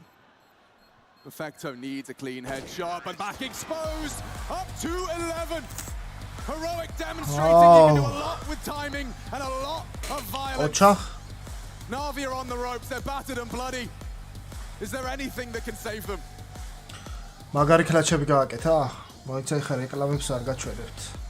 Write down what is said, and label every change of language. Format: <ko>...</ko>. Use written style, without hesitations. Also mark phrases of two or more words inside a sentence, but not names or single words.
<en>Perfecto needs a clean headshot, but back exposed, up to 11. Heroic demonstrating you can do a lot with timing and a lot of violence. Navi are on the ropes, they're battered and bloody. Is there anything that can save them?</en> <ka>მაგარი კლაჩები გააკეთა? მოიცა ხა რეკლამებს არ გაჩვენებთ.</ka>